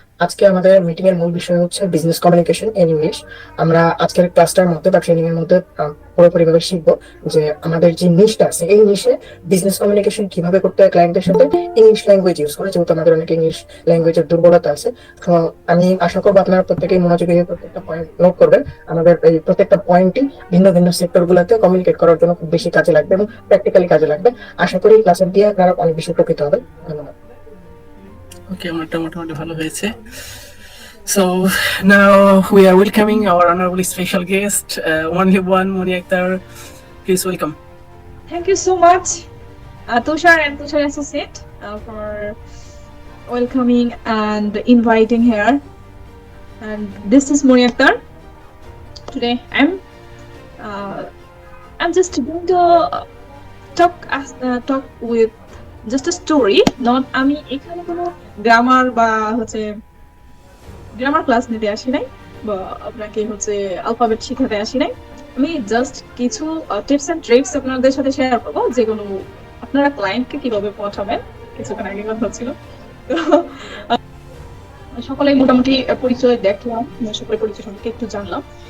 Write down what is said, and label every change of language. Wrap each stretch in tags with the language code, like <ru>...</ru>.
<bn>আজকে আমাদের মিটিং এর মূল বিষয় হচ্ছে বিজনেস কমিউনিকেশন ইন ইংলিশ। আমরা আজকের ক্লাসটার মধ্যে বা ট্রেনিং এর মধ্যে পুরোপুরিভাবে শিখবো যে আমাদের যে নিশটা আছে, এই নিশে বিজনেস কমিউনিকেশন কিভাবে করতে হয় ক্লায়েন্টের সাথে ইংলিশ ল্যাঙ্গুয়েজ ইউজ করে, যেহেতু আমাদের অনেক ইংলিশ ল্যাঙ্গুয়েজের দুর্বলতা আছে। তো আমি আশা করবো আপনারা প্রত্যেকেই মনোযোগী হয়ে প্রত্যেকটা পয়েন্ট নোট করবেন। আমাদের এই প্রত্যেকটা পয়েন্টই ভিন্ন ভিন্ন সেক্টর গুলোতে কমিউনিকেট করার জন্য খুব বেশি কাজে লাগবে এবং প্র্যাকটিক্যালি কাজে লাগবে। আশা করি ক্লাসের দিয়ে আপনারা অনেক বেশি উপকৃত হবেন। ধন্যবাদ। ওকে, আমারটা মোটামুটি ভালো হয়েছে।</bn> <en>So now we are welcoming our honorable special guest, only one, Moni Akhtar. Please welcome. Thank you so much, Tushar and Tushar Associate, for welcoming and inviting here. And this is Moni Akhtar. Today I'm just going to talk with just a story. Not</en> <bn>আমি এখানে কোনো grammar বা হচ্ছে grammar class নিতে আসি নাই, বা আপনাকে হচ্ছে অ্যালফাবেট শেখাতে আসি নাই। আমি জাস্ট কিছু টিপস এন্ড ট্রিক্স আপনাদের সাথে শেয়ার করবো, যেগুলো আপনারা ক্লায়েন্টকে কিভাবে পৌঁছাবেন। কিছুক্ষণ আগে কথা ছিল, তো সকলেই মোটামুটি পরিচয় দেখলাম, সকলের পরিচয় সম্পর্কে একটু জানলাম।</bn>